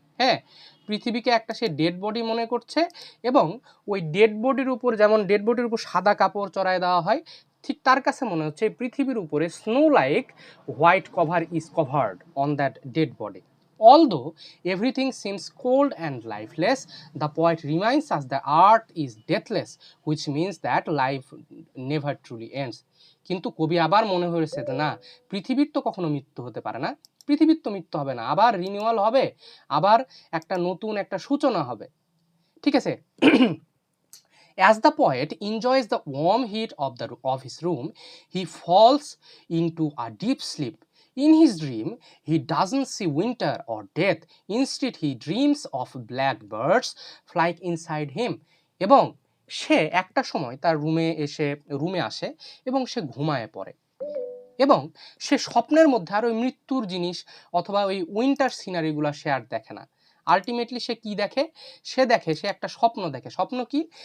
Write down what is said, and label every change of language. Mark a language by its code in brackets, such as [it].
[bn] হ্যাঁ, পৃথিবীকে একটা সে ডেড বডি মনে করছে, এবং ওই ডেড বডির উপর যেমন ডেড বডির উপর সাদা কাপড় চড়ায় দেওয়া হয়, ঠিক তার কাছে মনে হচ্ছে পৃথিবীর উপরে [en] Snow like white cover is covered on that dead body. Although everything seems cold and lifeless, the poet reminds us that earth is deathless, which means that life never truly ends. [bn] কিন্তু কবি আবার মনে হয়েছে যে না, পৃথিবীর তো কখনো মৃত্যু হতে পারে না, পৃথিবীর তো মৃত্যু হবে না, আবার রিনিউয়াল হবে, আবার একটা নতুন একটা সূচনা হবে। ঠিক আছে। [en] As the poet enjoys the warm heat of his room, he falls into a deep sleep. In his dream, he doesn't see winter or death. Instead, he dreams of blackbirds flying inside him. [bn] এবং সে একটা সময় তার রুমে আসে এবং সে ঘুমায় পড়ে, এবং সে স্বপ্নের মধ্যে আর ওই মৃত্যুর জিনিস অথবা ওই উইন্টার সিনারিগুলো সে আর দেখে না। আলটিমেটলি সে কি দেখে? সে একটা স্বপ্ন দেখে। স্বপ্ন কি?